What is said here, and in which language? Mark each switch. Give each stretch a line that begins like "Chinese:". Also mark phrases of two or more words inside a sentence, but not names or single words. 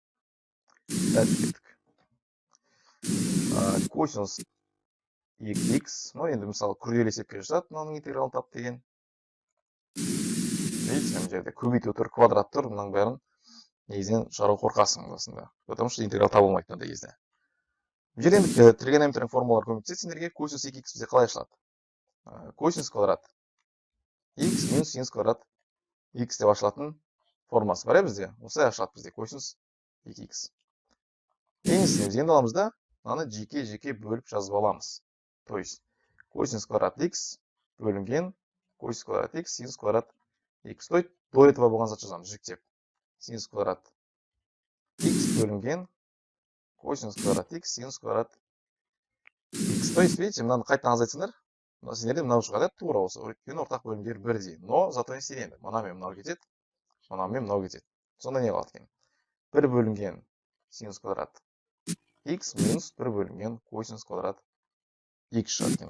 Kazakh: Косинус x, ну енді мысалы күрделі есепке жасады, мынаның интегралын тап деген. Видите, мына жерде көбейту тұр, квадрат тұр, мынаның бәрін негізінен шығару қорқасың осында.
Russian: Потому что
Kazakh: интеграл табылмайды мынандай кезде. Бұл жерде енді тригонометрияның формулалары көмектеседі сендерге. Косинус 2x бізде қалай ашылады? Косинус квадрат x минус синус квадрат x деп ашылатын формасы бар бізде. Осылай ашылады бізде косинус 2x. Енді аламыз да, мынаны жеке бөліп жазып аламыз.
Russian: То есть
Kazakh: косинус квадрат x бөлінген косинус квадрат x синус квадрат x.
Russian: До этого
Kazakh: болған зат жазамыз жіктеп. Синус квадрат x бөлінген косинус квадрат x синус квадрат x.
Russian: То есть, видите,
Kazakh: мынаны қайтадан азайтсыңдар, сендерде мынау шығады, тура осы. Өйткені ортақ бөлімдер бірдей.
Russian: Но зато
Kazakh: не істейді. Мынамен мынау кетеді, мынамен мынау кетеді. Сонда не қалады екен? 1 бөлінген синус квадрат x минус 1 бөлінген косинус квадрат x шығады екен.